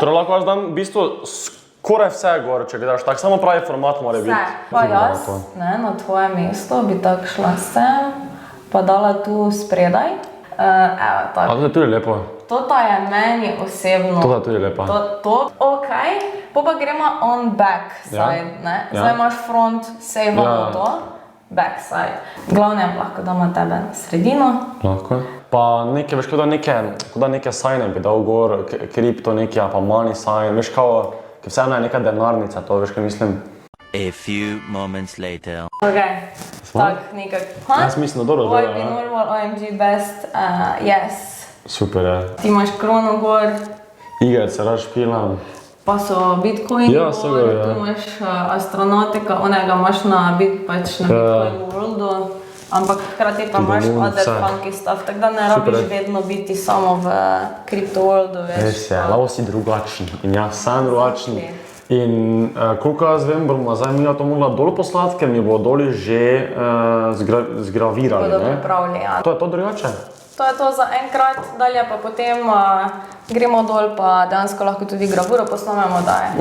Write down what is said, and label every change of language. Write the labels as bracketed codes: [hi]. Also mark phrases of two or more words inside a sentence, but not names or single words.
[sl] Torej lahko jaz dam v bistvu skoraj vse gor, če gledaš tak, samo pravi format mora biti. Vse. Pa jaz, ne, na tvoje mesto bi tako šla sem, pa dala tu spredaj. Evo, tako. A to je tudi lepo. Tota je meni osebno. Tota je tudi lepa. Ok, pa gremo [en] on back side, [sl] ne. Zdaj imaš front, sejvamo to, [en] back side. [sl] Glavnem lahko damo tebe na sredino. Lahko. Pa nekaj, veš, kot da neke sajne bi dal gor, kripto neki, pa [en] money sign, [sl] veš, kao, ki vseeno je neka denarnica, to veš, kaj mislim. [en] A few moments later. [sl] Ok, tak nekak. Jaz mislim, da dobro zgleda, [en] ne? OIP normal, OMG best, yes. [sl] Super, je. Ti imaš krono gor. Igrice, rad špilam. pa so Bitcoin, Ja, seveda, ja. tu imaš astronautika, onega imaš na Bitcoin Worldu, ampak hkrati pa imaš [en] other funky stuff, [sl] tako da ne rabiš vedno biti samo v Crypto Worldu, veš. Res je, lahko si drugačen in jaz sem drugačen. In koliko jaz vem, bomo zdaj mi to mogla dol poslati, ker mi bo doli že zgravirali, Bodo ne? pripravili, ja. To je to drugače? To je to za enkrat, dalje pa potem gremo dol, pa dejansko lahko tudi gravuro posnamemo, da je